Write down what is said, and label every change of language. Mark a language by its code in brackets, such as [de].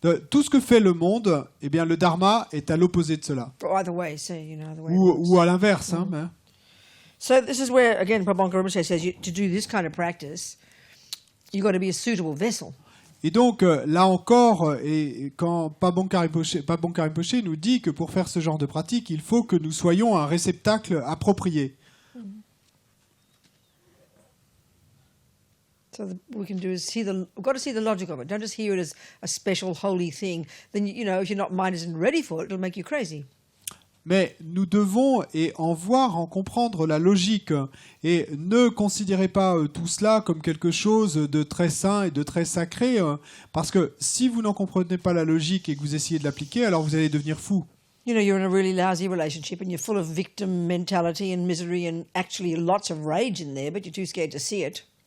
[fr] Tout ce que fait le monde, eh bien, le dharma est à l'opposé de cela. Ou à l'inverse. Hein. [en] So this is where, again, Prabhupada Rinpoche says, to do this kind of practice, you've got to be a suitable vessel. [fr] Et donc, là encore, et quand Pabongka Rinpoche nous dit que pour faire ce genre de pratique, il faut que nous soyons un réceptacle approprié. [en] So what we can do is we've got to see the logic of it. Don't just hear it as a special holy thing. Then, if your mind isn't ready for it, it'll make you crazy. [fr] Mais nous devons en voir, en comprendre la logique. Et ne considérez pas tout cela comme quelque chose de très saint et de très sacré. Parce que si vous n'en comprenez pas la logique et que vous essayez de l'appliquer, alors vous allez devenir fou. [en] You're in a really lousy relationship and you're full of victim mentality and misery and actually lots of rage in there, but you're too scared to see it.